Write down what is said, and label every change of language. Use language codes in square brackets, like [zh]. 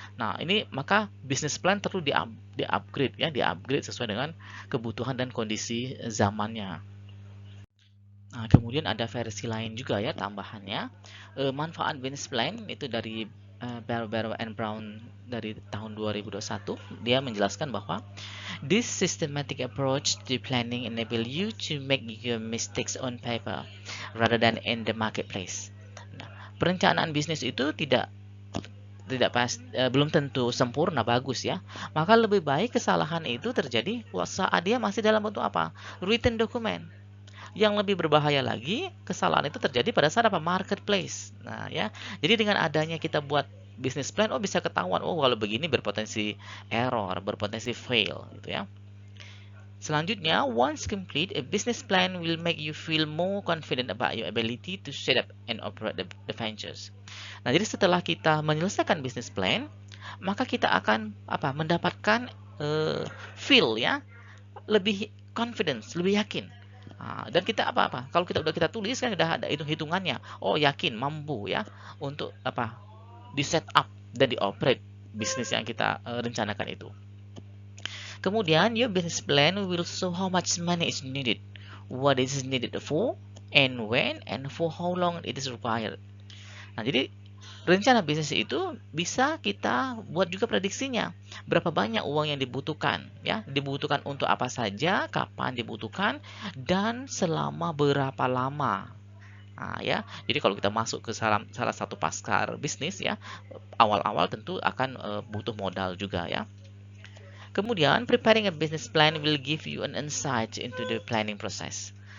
[id] Nah, ini maka bisnis plan perlu di-upgrade ya, di-upgrade sesuai dengan kebutuhan dan kondisi zamannya. Nah, kemudian ada versi lain juga ya tambahannya. Manfaat business plan itu dari Barrow and Brown dari tahun 2021. Dia menjelaskan bahwa [en] this systematic approach to planning enable you to make your mistakes on paper rather than in the marketplace. [id] Nah, perencanaan bisnis itu belum tentu sempurna bagus ya. Maka lebih baik kesalahan itu terjadi saat dia masih dalam bentuk apa? Written document. Yang lebih berbahaya lagi, kesalahan itu terjadi pada saat apa? Marketplace. Nah, ya. Jadi dengan adanya kita buat business plan, oh bisa ketahuan, oh kalau begini berpotensi error, berpotensi fail, gitu ya. [en] Selanjutnya, once complete, a business plan will make you feel more confident about your ability to set up and operate the ventures. [id] Nah, jadi setelah kita menyelesaikan business plan, maka kita akan apa? Mendapatkan feel ya, lebih confidence, lebih yakin. Nah, dan kita apa-apa? Kalau kita tulis kan sudah ada hitung-hitungannya. Oh, yakin, mampu ya untuk apa? Di set up dan dioperate bisnis yang kita rencanakan itu. [en] Kemudian your business plan will show how much money is needed, what is needed for, and when, and for how long it is required. [id] Nah, jadi rencana bisnis itu bisa kita buat juga prediksinya. Berapa banyak uang yang dibutuhkan, ya? Dibutuhkan untuk apa saja, kapan dibutuhkan, dan selama berapa lama. Nah, ya. Jadi kalau kita masuk ke salah satu pasar bisnis ya, awal-awal tentu akan butuh modal juga ya. [en] Kemudian, preparing a business plan will give you an insight into the planning process.